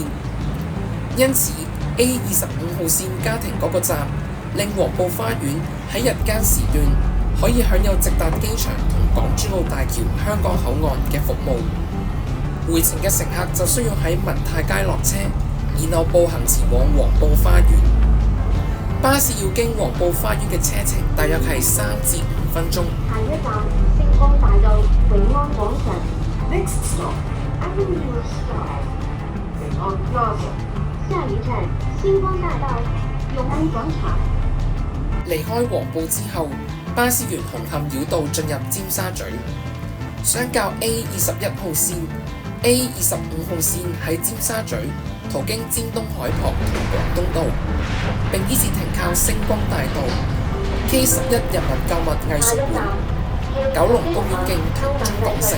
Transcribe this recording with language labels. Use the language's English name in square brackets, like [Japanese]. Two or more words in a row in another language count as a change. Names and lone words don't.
[Cantonese] 因此 A25號線加停嗰個站，令黃埔花園喺日間時段可以享有直達機場同港珠澳大橋香港口岸嘅服務。回程嘅乘客就需要喺文泰街落車，然後步行前往黃埔花園。巴士要經黃埔花園嘅車程大約係3至5分鐘。下一站星光大道永安廣場。 [English] Next stop, Avenue of Sky, [Cantonese] 永安 Plaza。下一站星光大道永安廣場。離開黃埔之後，巴士沿紅磡繞道進入尖沙咀。相較 A21號線，A25號線喺尖沙咀途經尖東海旁同廣東道，並依次停靠星光大道、K11 人民購物藝術館、九龍公園徑同中港城。